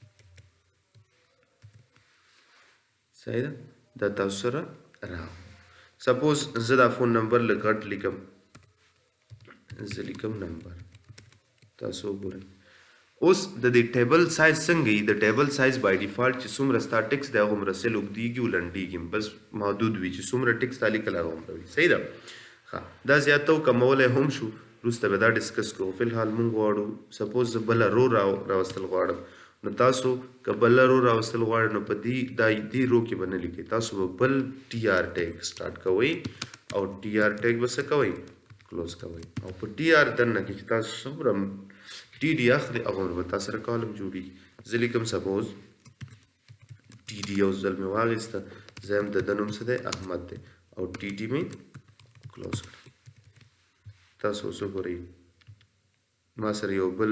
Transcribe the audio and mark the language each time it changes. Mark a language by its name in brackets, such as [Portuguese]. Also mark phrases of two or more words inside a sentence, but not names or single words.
[Pashto] صحیح ده دا تاسو سره راغو سپوز زه دا [English] phone number [Pashto] لږ غټ لیکم زه لیکم نمبر تاسو وګورئ اوس د دې [English] table size [Pashto] څنګه وي د [English] table size by default [Pashto] چې څومره ستا ټکس دی هغومره سیل اوږدېږي او لنډېږي بس محدود وي چې څومره ټکس تا لیکل هغومره وي صحیح ده ښه دا زیاته او کمولی هم شو وروسته به دا ډسکس کوو [Arabic] فی الحال [Pashto] موږ غواړو سپوز زه بله رو راوستل غواړم نو تاسو که بله رو راوستل غواړئ نو په دې رو کې به نه لیکئ تاسو به بل [English] TR tag start [Pashto] کوئ او [English] TR tag [Pashto] به څه کوئ کلوز کوئ او په ټي آر دننه کې چې تاسو څومره ټي ډي اخلي هغومره به تا سره کالم جوړېږي زه لیکم [English] suppose TD [Pashto] یو ځل مې واخیسته زه یم د ده نوم څه دی احمد دی او ټي ډي مې کلوز کړه تاسو اوس وګورئ ما سره یو بل